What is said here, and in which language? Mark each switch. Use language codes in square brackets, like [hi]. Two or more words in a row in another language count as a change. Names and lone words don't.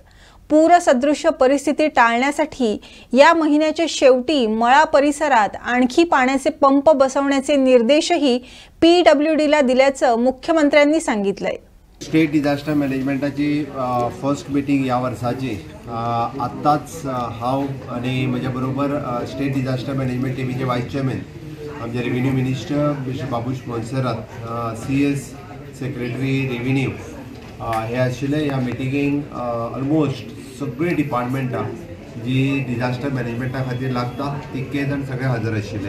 [mr] पूरसदृश्य परिस्थिती टाळण्यासाठी या महिन्याच्या शेवटी मळा परिसरात आणखी पाण्याचे पंप बसवण्याचे निर्देशही PWDला दिल्याचं मुख्यमंत्र्यांनी सांगितलंय. [en] State Disaster [kok] मॅनेजमेंटाची [en] first meeting [kok] या वर्षाची आत्ताच हांव आणि म्हज्या बरोबर [en] State Disaster Management [kok] टीमीचे [en] vice chairman [kok] आमचे [en] revenue minister mister [kok] बाबूश मोन्सेरात, CS [en] secretary revenue [kok] हे आशिल्ले. ह्या मिटिंगेक ऑलमोस्ट सगळी डिपार्टमेंटां जी डिझास्टर मॅनेजमेंटा खातीर लागता तितके जाण सगळे हजर आशिल्ले.